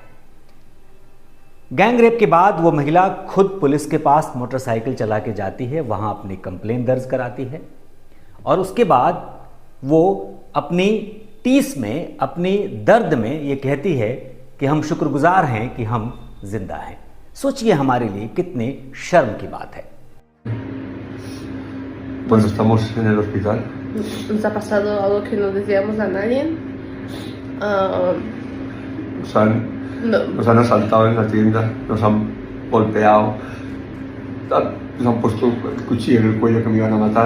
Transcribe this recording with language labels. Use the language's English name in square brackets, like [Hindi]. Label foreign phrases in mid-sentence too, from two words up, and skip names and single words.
[Hindi] गैंगरेप के बाद वो महिला खुद पुलिस के पास मोटरसाइकिल चला के जाती है, वहाँ अपनी कंप्लेंट दर्ज कराती है और उसके बाद वो अपनी टीस में, अपनी दर्द में ये कहती है कि हम शुक्रगुजार हैं कि हम जिंदा हैं। सोचिए हमारे लिए कितने शर्म की बात है। [Spanish] Cuando estamos en el hospital. Nos ha pasado algo que no deseamos a nadie. Nos han asaltado en la tienda, nos han golpeado, nos han puesto el cuchillo en el cuello que me iban a matar.